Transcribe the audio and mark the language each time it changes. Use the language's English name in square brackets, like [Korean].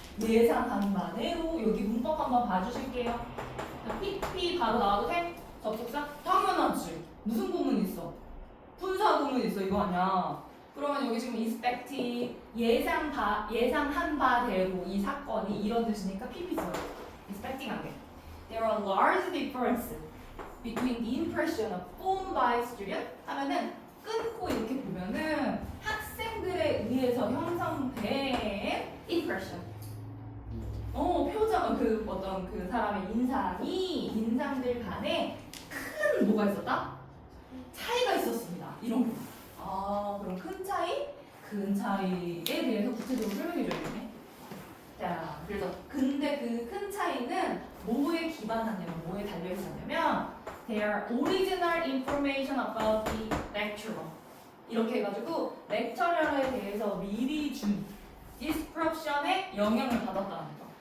[Korean] 예상한 바대로. 여기 문법 한번 봐주실게요. PP 바로 나와도 돼? 접속사? 당연하지. 무슨 구문 있어? 분사 구문 있어. 이거 아니야. 그러면 여기 지금 expected 예상한 바대로 이 사건이 이런 뜻이니까 PP 써요. expecting 한 게. [English] There are large differences between the impression of formed by student [Korean] 하면은 끊고 이렇게 보면은 학생들에 의해서 형성된 [English] impression. [Korean] 표정은 그 어떤 그 사람의 인상들 간에 큰 뭐가 있었다? 차이가 있었습니다. 이런 거. 그럼 큰 차이에 대해서 구체적으로 설명해 줘야겠네. 자, 그래서 근데 그 큰 차이는 뭐에 기반하냐면 뭐에 달려 있었냐면 [English] their original information about the lecturer [Korean] 이렇게 해가지고 렉처러에 대해서 미리 준 description에 영향을 받았다는 거.